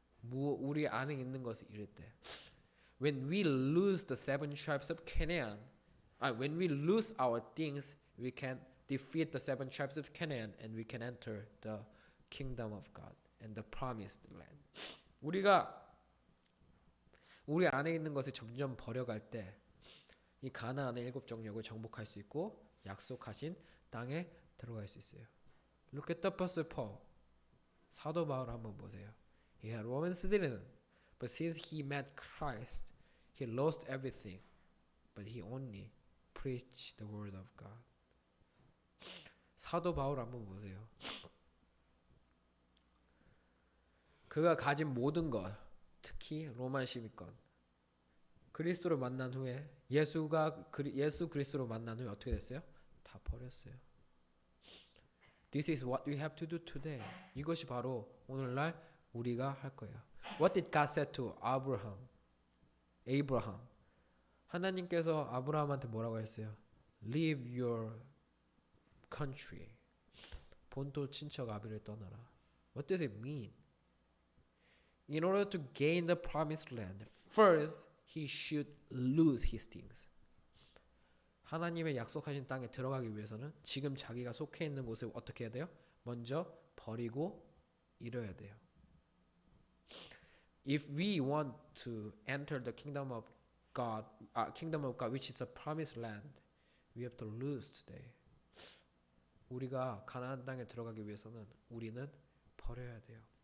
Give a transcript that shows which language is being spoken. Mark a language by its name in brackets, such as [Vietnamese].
[Korean] 우리 안에 있는 것을 잃을 때. [English] When we lose the seven tribes of Canaan, when we lose our things, we can defeat the seven tribes of Canaan and we can enter the kingdom of God and the promised land. [Korean] 우리가 우리 안에 있는 것을 점점 버려갈 때 이 가나안의 일곱 정욕을 정복할 수 있고 약속하신 땅에 들어갈 수 있어요. [English] Look at the Apostle Paul. [Korean] 사도 바울 한번 보세요. [English] He had Roman citizen, but since he met Christ, he lost everything, but he only preached the word of God. [Korean] 사도 바울 한번 보세요. 그가 가진 모든 것, 특히 로마 시민권, 그리스도를 만난 후에 예수 그리스도로 만난 후에 어떻게 됐어요? 다 버렸어요. [English] This is what we have to do today. [Korean] 이것이 바로 오늘날 우리가 할 거예요. [English] What did God say to Abraham? [Korean] 하나님께서 아브라함한테 뭐라고 했어요? [English] Leave your country. [Korean] 본토 친척 아비를 떠나라. [English] What does it mean? In order to gain the promised land, first he should lose his things. [Korean] 하나님의 약속하신 땅에 들어가기 위해서는 지금 자기가 속해 있는 곳을 어떻게 해야 돼요? 먼저 버리고 잃어야 돼요. [English] If we want to enter the kingdom of God, which is a promised land, we have to lose today. [Korean] 우리가 가나안 땅에 들어가기 위해서는 우리는 버려야 돼요.